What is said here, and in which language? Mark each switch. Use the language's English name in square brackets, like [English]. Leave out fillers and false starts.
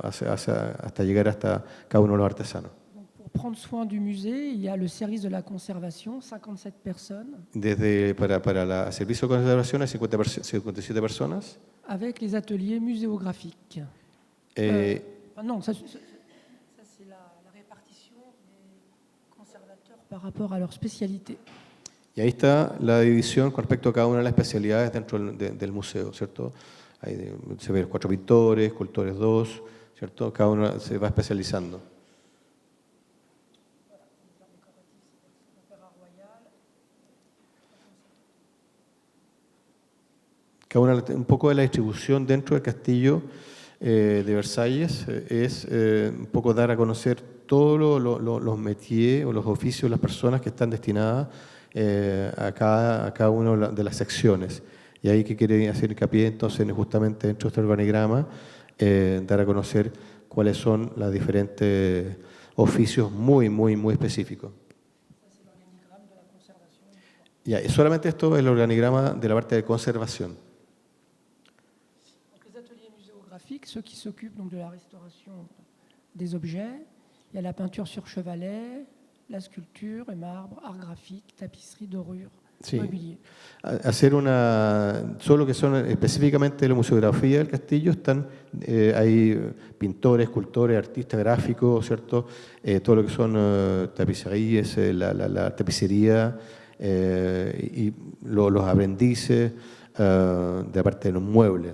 [Spanish] Hasta llegar hasta cada uno de los artesanos. [French] Donc pour prendre soin du musée, il y a le service de la conservation, 57 personnes, [Spanish] Para el servicio de conservación hay 57 personas. [French] avec les ateliers muséographiques. Non, ça c'est la répartition des conservateurs par rapport à leur spécialité. [Spanish] Y ahí está la división con respecto a cada una de las especialidades dentro del museo, ¿cierto? Se ven 4 pintores, escultores 2, ¿cierto? Cada uno se va especializando. Un poco de la distribución dentro del castillo de Versalles es un poco dar a conocer todos los métiers o los oficios de las personas que están destinadas a cada una de las secciones. Y ahí que quiere hacer hincapié entonces justamente dentro de este organigrama, dar a conocer cuáles son los diferentes oficios muy específicos. Ya, y solamente esto es el organigrama de la parte de conservación. [French] Donc les ateliers muséographiques, ceux qui s'occupent donc de la restauration des objets, il y a la peinture sur chevalet, la sculpture et marbre, art graphique, tapisserie, dorure, [Spanish] Sí. [French] mobilier. [Spanish] Hacer solo lo que son específicamente la museografía del castillo, hay pintores, escultores, artistas gráficos, ¿cierto? Todo lo que son tapicerías, la tapicería y los aprendices de la parte de los muebles.